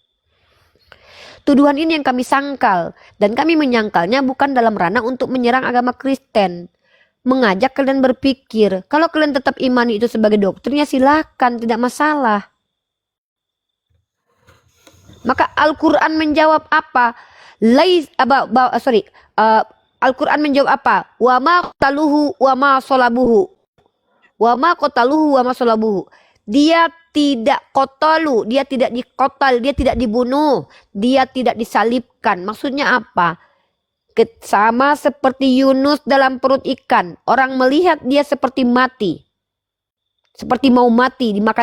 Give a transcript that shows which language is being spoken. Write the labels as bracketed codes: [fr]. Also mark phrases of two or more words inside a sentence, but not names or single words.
[id] Tuduhan ini yang kami sangkal. Dan kami menyangkalnya bukan dalam ranah untuk menyerang agama Kristen. Mengajak kalian berpikir. Kalau kalian tetap imani itu sebagai doktrinnya silakan, tidak masalah. Maka Al-Quran menjawab apa? Al-Quran menjawab apa? [ar] Wa ma qataluhu wa ma salabuhu. Wa ma qataluhu wa ma salabuhu. [id] Dia tidak kotalu, dia tidak dikotal, dia tidak dibunuh, dia tidak disalibkan. Maksudnya apa? Sama seperti Yunus dalam perut ikan. Orang melihat dia seperti mati. Seperti mau mati, dimakan.